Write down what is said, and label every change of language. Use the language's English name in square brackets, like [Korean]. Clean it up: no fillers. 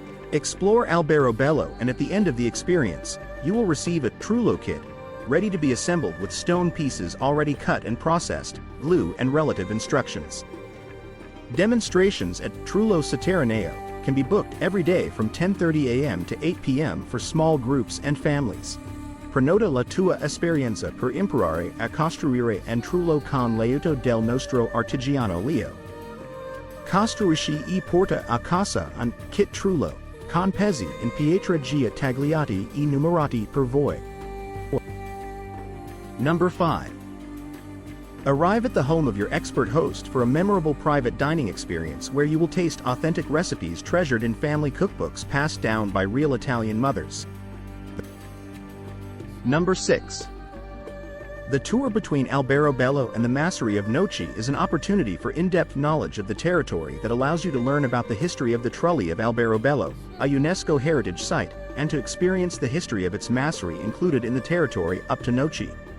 [English] Explore Alberobello, and at the end of the experience, you will receive a trullo kit, ready to be assembled with stone pieces already cut and processed, glue and relative instructions. Demonstrations at Trullo Sovrano can be booked every day from 10:30 a.m. to 8 p.m. for small groups and families. [Italian] Prenota la tua esperienza per imparare a costruire un trullo con l'aiuto del nostro artigiano Leo. Costruisci e porta a casa un kit trullo, con pezzi in pietra gia tagliati e numerati per voi. [English] Number 5. Arrive at the home of your expert host for a memorable private dining experience where you will taste authentic recipes treasured in family cookbooks passed down by real Italian mothers. Number 6. The tour between Alberobello and the Massery of Noci is an opportunity for in-depth knowledge of the territory that allows you to learn about the history of the trulli of Alberobello, a UNESCO heritage site, and to experience the history of its massery included in the territory up to Noci.